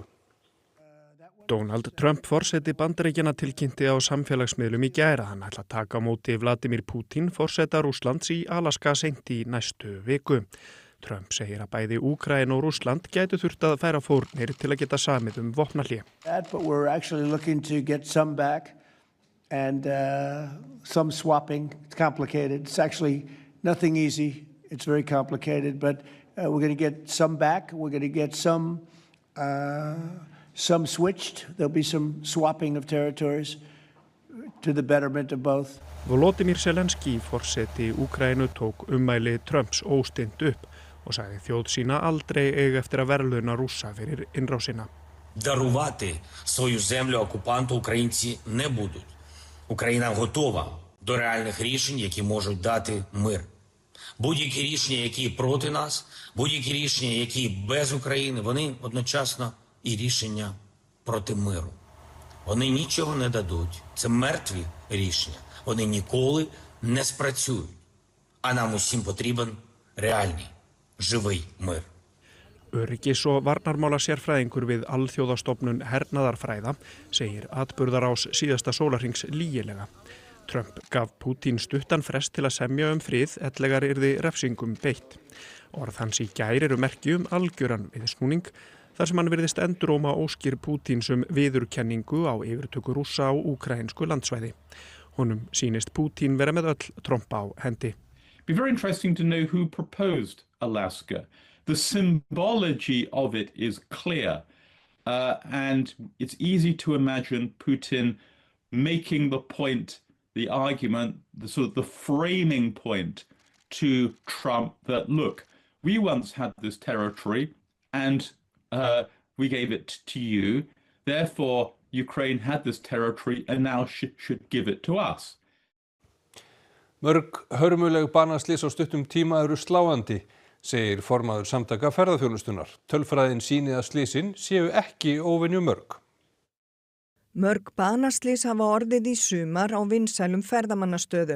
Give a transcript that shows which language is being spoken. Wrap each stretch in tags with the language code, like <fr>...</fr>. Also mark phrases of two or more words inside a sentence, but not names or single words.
<is>Donald Trump forseti Bandaríkjanna tilkynnti á samfélagsmiðlum í gær að hann ætla að taka á móti Vladimir Putin forseta Rússlands í Alaska seint í næstu viku. Trump segir að bæði Úkraína og Rússland gætu þurft að færa fórnir til að geta samið vopnahlé.</is> <en>But we're actually looking to get some back and some swapping. It's complicated. It's actually nothing easy. It's very complicated, but we're going to get some back. We're going to get some switched. There'll be some swapping of territories to the betterment of both.</en> <is>Volodymyr Zelensky forseti Úkraínu tók ummæli Trumps óstint upp og sagði þjóð sína aldrei eiga eftir að verðlauna Rússa fyrir innrásina.</is> <uk>Дарувати свою землю окупанту українці не будуть. Україна готова до реальних рішень, які можуть дати мир. Будь-які рішення, які проти нас, будь-які рішення, які без України, вони одночасно і рішення проти миру. Вони нічого не дадуть. Це мертві рішення. Вони ніколи не спрацюють. А нам усім потрібен реальний, живий мир.</uk> <is>Öryggis- og varnarmálasérfræðingur við Alþjóðastofnun hernaðarfræða segir atburðarás síðasta sólarhrings lygilega. Trump gaf Putin stuttan frest til að semja frið ellegar yrði refsingum beitt. Orð hans í gær eru merki algjöran viðsnúning þar sem hann virðist enduróma óskir Putins viðurkenningu á yfirtöku Rússa á úkraínsku landsvæði. Honum sýnist Putin vera með öll trompa á hendi.</is> <en>It'd be very interesting to know who proposed Alaska. The symbology of it is clear, and it's easy to imagine Putin making the point, the argument, the framing point to Trump that, look, we once had this territory and we gave it to you, therefore Ukraine had this territory and now should give it to us.</en> <is>Mörg hörmuleg banaslys á stuttum tíma eru sláandi, segir formaður Samtaka ferðaþjónustunnar. Tölfræðin sýni að slysin séu ekki óvenju mörg. Mörg banaslys hafa orðið í sumar á vinsælum ferðamannastöðum.</is>